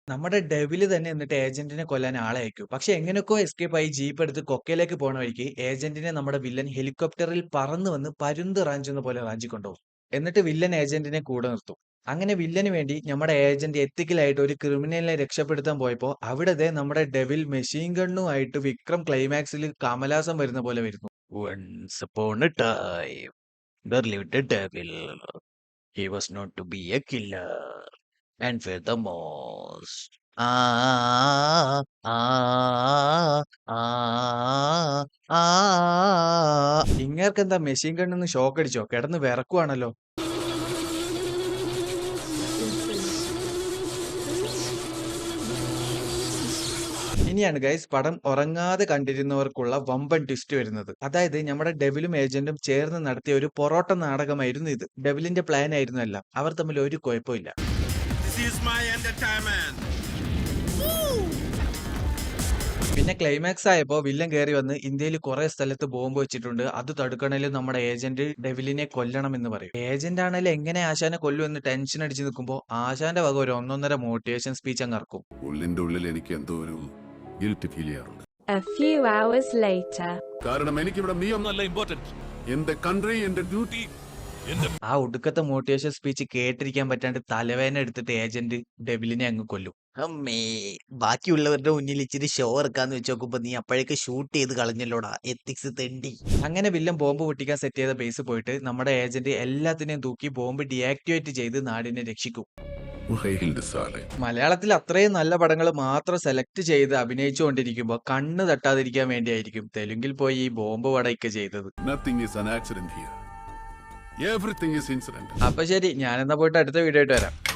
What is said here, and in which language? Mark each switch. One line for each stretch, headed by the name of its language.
Malayalam: നമ്മുടെ ഡെവില് തന്നെ എന്നിട്ട് ഏജന്റിനെ കൊല്ലാൻ ആളെ അയക്കും. പക്ഷെ എങ്ങനെയൊക്കെ എസ്കേപ്പ് ആയി ജീപ്പ് എടുത്ത് കൊക്കയിലേക്ക് പോണ വഴിക്ക് ഏജന്റിനെ നമ്മുടെ വില്ലൻ ഹെലികോപ്റ്ററിൽ പറന്നു വന്ന് പരുന്ത് റാഞ്ചുന്ന പോലെ റാഞ്ചിക്കൊണ്ടുപോകും. എന്നിട്ട് വില്ലൻ ഏജന്റിനെ കൂടെ നിർത്തും. അങ്ങനെ വില്ലന് വേണ്ടി നമ്മുടെ ഏജന്റ് എത്തിക്കലായിട്ട് ഒരു ക്രിമിനലിനെ രക്ഷപ്പെടുത്താൻ പോയപ്പോ അവിടെ ദേ നമ്മുടെ ഡെവിൽ മെഷീൻ ഗണ്ണുമായിട്ട് വിക്രം ക്ലൈമാക്സിൽ കമലാസം വരുന്ന പോലെ വരുന്നു.
English: Once upon a time, there lived a devil. He was known to be a killer and feared the most. Ah, ah, ah, ah.
Malayalam: ഇങ്ങേർക്കെന്താ machine ഗണ്ണിന്ന് shock അടിച്ചോ? കിടന്ന് വിറക്കുവാണല്ലോ. ഇനിയാണ് ഗൈസ് പടം ഉറങ്ങാതെ കണ്ടിരുന്നവർക്കുള്ള വമ്പൻ ട്വിസ്റ്റ് വരുന്നത്. അതായത് നമ്മുടെ ഡെവിലും ഏജന്റും ചേർന്ന് നടത്തിയ ഒരു പൊറോട്ട നാടകമായിരുന്നു ഇത്. ഡെവിലിന്റെ പ്ലാൻ ആയിരുന്നു എല്ലാം. അവർ തമ്മിൽ ഒരു കുഴപ്പമില്ല.
English: This is my entertainment.
Malayalam: പിന്നെ ക്ലൈമാക്സ് ആയപ്പോ വില്ലൻ കയറി വന്ന് ഇന്ത്യയിൽ കുറെ സ്ഥലത്ത് ബോംബ് വെച്ചിട്ടുണ്ട്, അത് തടുക്കണേലും നമ്മുടെ ഏജന്റ് ഡെവിലിനെ കൊല്ലണം എന്ന് പറയും. ഏജന്റ് ആണെങ്കിലും എങ്ങനെ ആശാനെ കൊല്ലുമെന്ന് ടെൻഷൻ അടിച്ച് നിൽക്കുമ്പോ ആശാന്റെ വക ഒരു 1.5 മോട്ടിവേഷൻ സ്പീച്ച് അങ്ങ് ഇറക്കും. ഉള്ളിന്റെ ഉള്ളിൽ എനിക്ക് എന്തോ ഒരു ഗിൽറ്റ് ഫീൽ ചെയ്യാറുണ്ട്.
English: A few hours later.
Malayalam: കാരണം എനിക്കിവിടെ നീ ഒന്നല്ല ഇമ്പോർട്ടന്റ്. എന്റെ കൺട്രി, എന്റെ ഡ്യൂട്ടി. ആ ഒടുക്കത്തെ മോട്ടിവേഷൻ സ്പീച്ച് കേട്ടിരിക്കാൻ പറ്റാണ്ട് തലവേദന എടുത്തിട്ട് ഏജന്റ് ഡെവിലിനെ അങ്ങ് കൊല്ലും. അമ്മേ, ബാക്കിയുള്ളവരുടെ മുന്നിൽ ഇച്ചിരി ഷോ ഇറക്കാന്ന് വെച്ച് നോക്കുമ്പോ നീ അപ്പോഴേക്ക് ഷൂട്ട് ചെയ്ത് കളഞ്ഞല്ലോടാ, എത്തിക്സ് തെണ്ടി. അങ്ങനെ വില്ലൻ ബോംബ് പൊട്ടിക്കാൻ സെറ്റ് ചെയ്ത ബേസ് പോയിട്ട് നമ്മുടെ ഏജന്റ് എല്ലാത്തിനെയും തൂക്കി ബോംബ് ഡീആക്ടിവേറ്റ് ചെയ്ത് നാടിനെ രക്ഷിക്കും. വൈൽഡ് സാലേ. മലയാളത്തിൽ അത്രയും നല്ല പടങ്ങൾ മാത്രം സെലക്ട് ചെയ്ത് അഭിനയിച്ചുകൊണ്ടിരിക്കുമ്പോ കണ്ണ് തട്ടാതിരിക്കാൻ വേണ്ടിയായിരിക്കും തെലുങ്കിൽ പോയി ഈ ബോംബ് പടയൊക്കെ ചെയ്തത്.
English: Nothing is an accident here. Everything is incident.
Malayalam: അപ്പൊ ശരി, ഞാനെന്നാ പോയിട്ട് അടുത്ത വീഡിയോ ആയിട്ട് വരാം.